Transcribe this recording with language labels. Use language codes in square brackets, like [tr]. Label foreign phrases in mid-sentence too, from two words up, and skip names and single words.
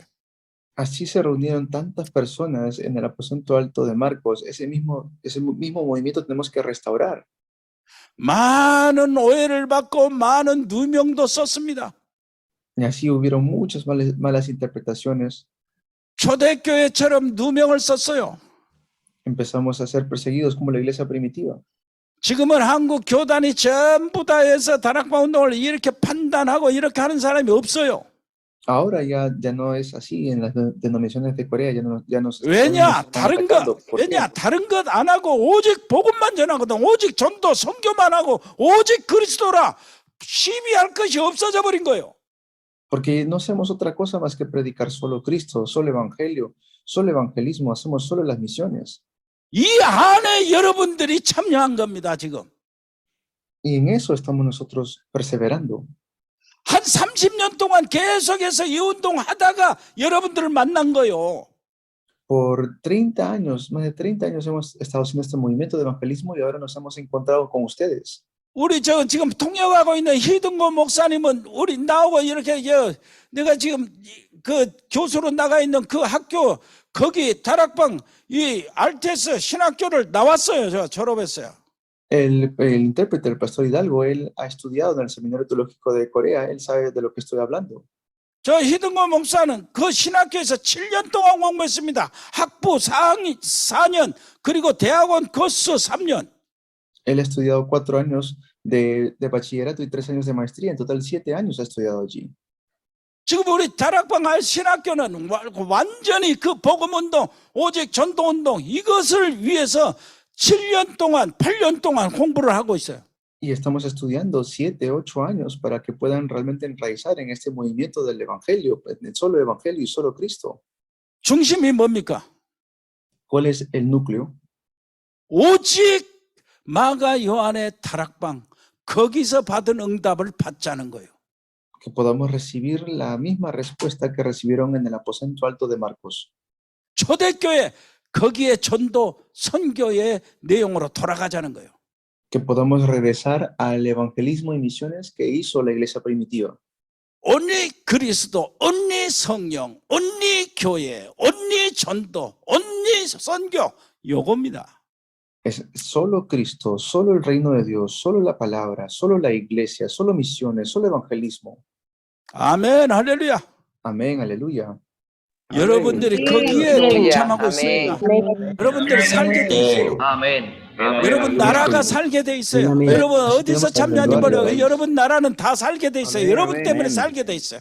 [es] Así se reunieron tantas personas en el aposento alto de Marcos. Ese mismo movimiento tenemos que restaurar. [ko] 많은 오해를 받고 많은 누명도 썼습니다. [es] Y así hubieron muchas malas interpretaciones. [ko] 초대교회처럼 누명을 썼어요. [es] Empezamos a ser perseguidos como la iglesia primitiva. [ko] 지금은 한국 교단이 전부 다 해서 다락방 운동을 이렇게 판단하고 이렇게 하는 사람이 없어요. [es] Ahora ya no es así en las denominaciones de Corea. Ya no [ko] 왜냐? [es] están [ko] 다른 [es] atacando. [ko] 것 [es] ¿Por qué? [ko] 왜냐? 다른 것 안 하고 오직 복음만 전하거든. 오직 전도 선교만 하고 오직 그리스도라 시비할 것이 없어져 버린 거예요. [es] Porque no hacemos otra cosa más que predicar solo Cristo, solo evangelio, solo evangelismo, hacemos solo las misiones. [ko] 이 안에 여러분들이 참여한 겁니다, 지금. [es] Y en eso estamos nosotros perseverando. [ko] 한 30년 동안 계속해서 이 운동하다가 여러분들을 만난 거예요. [es] Por 30 años, más de 30 años hemos estado haciendo este movimiento de evangelismo y ahora nos hemos encontrado con ustedes. [ko] 우리 지금 통역하고 있는 히든고 목사님은 우리 나오고 이렇게 내가 지금 그 교수로 나가 있는 그 학교 거기 다락방 이 알테스 신학교를 나왔어요. 저 졸업했어요. [es] El intérprete, el pastor Hidalgo, él ha estudiado en el Seminario Teológico de Corea, él sabe de lo que estoy hablando. [ko] 저 히든고 목사는 그 신학교에서 7년 동안 공부했습니다. 학부 4년 그리고 대학원 거스 3년. [es] Él ha estudiado 4 años de bachillerato y 3 años de maestría, en total 7 años ha estudiado allí. [ko] 지금 우리 다락방 신학교는 완전히 그 복음운동, 오직 전도운동 이것을 위해서 7년 동안, 8년 동안 공부를 하고 있어요. [es] Y estamos estudiando 7, 8 años para que puedan realmente enraizar en este movimiento del Evangelio, en solo Evangelio y solo Cristo. [ko] 중심이 뭡니까? [es] ¿Cuál es el núcleo? [ko] 오직 마가 요한의 다락방 거기서 받은 응답을 받자는 거예요. [es] Que podamos recibir la misma respuesta que recibieron en el aposento alto de Marcos. [ko] 초대교회 거기에 전도 선교의 내용으로 돌아가자는 거예요. [es] Que podamos regresar al evangelismo y misiones que hizo la iglesia primitiva. [ko] 온리 그리스도, 온리 성령, 온리 교회, 온리 전도, 온리 선교 요겁니다. [es] Es solo Cristo, solo el reino de Dios, solo la palabra, solo la iglesia, solo misiones, solo evangelismo. [ko] 아멘, 할렐루야. [es] Amén, aleluya. [ko] 여러분들이 거기에 동참하고 있습니다. 여러분들 살게 돼 있어요. 아멘. 여러분 나라가 살게 돼 있어요. 여러분 어디서 참여하는지 모르고 여러분 나라는 다 살게 돼 있어요. 여러분 때문에 살게 돼 있어요.